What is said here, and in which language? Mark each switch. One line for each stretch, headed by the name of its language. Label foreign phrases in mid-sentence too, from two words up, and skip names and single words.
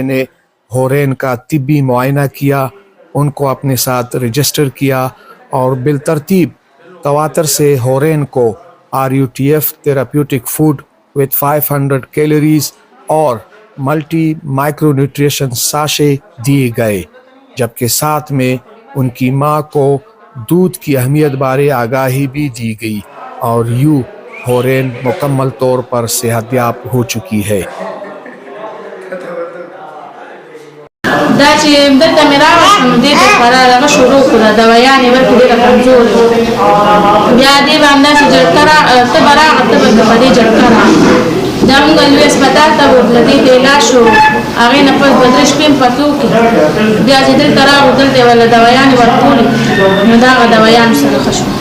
Urdu: نے ہورین کا طبی معائنہ کیا، ان کو اپنے ساتھ رجسٹر کیا اور بالترتیب تواتر سے ہورین کو RUTF
English: therapeutic food with 500 calories
Urdu: اور
English: multi micro nutrition sachet
Urdu: دیے گئے، جبکہ ساتھ میں ان کی ماں کو دودھ کی اہمیت بارے آگاہی بھی دی گئی، اور یوں ہورین مکمل طور پر صحت یاب ہو چکی ہے۔
Pashto: دا چې دلته مې راوستم دې ته خورا دغه شروع کړه، دوايانې ورکړې ډېره کمزورې وه، بیا دې به همداسې جړکه ته به راغله ته به په دې جړکه راغله، دا مونږ لوی اسپتال ته ورتله، دې ته علاج شو، هغې نه پس 2-3 شپې م پتو کې بیا چې دلته راغلو دلته یې وله دوايانې ورکولې، نو د هغه دوايانو سره ښه شو.